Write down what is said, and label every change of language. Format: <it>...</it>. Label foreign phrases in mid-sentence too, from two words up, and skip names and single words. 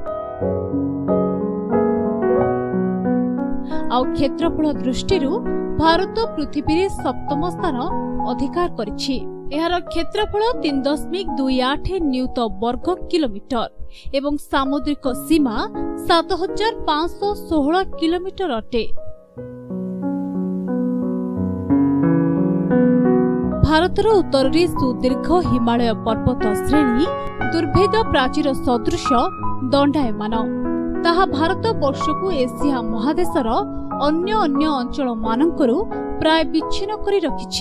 <or>ଆଉ କ୍ଷେତ୍ରଫଳ ଦୃଷ୍ଟିରୁ ଭାରତ ପୃଥିବୀ ରେ 7ମ ସ୍ଥାନ ଅଧିକାର କରିଛି। ଏହାର କ୍ଷେତ୍ରଫଳ 3.28 ନିୟୁତ ବର୍ଗ କିଲୋମିଟର ଏବଂ ସାମୁଦ୍ରିକ ସୀମା 7516 କିଲୋମିଟର ଅଟେ। ଭାରତର ଉତ୍ତରରେ ସୁଦୀର୍ଘ ହିମାଳୟ ପର୍ବତ ଶ୍ରେଣୀ ଦୁର୍ଭେଦ ପ୍ରାଚୀର ସଦୃଶ ଦଣ୍ଡାୟମାନ। ତାହା ଭାରତ ବର୍ଷକୁ ଏସିଆ ମହାଦେଶର ଅନ୍ୟ ଅଞ୍ଚଳ ମାନଙ୍କରୁ ପ୍ରାୟ ବିଚ୍ଛିନ୍ନ କରି ରଖିଛି।</or>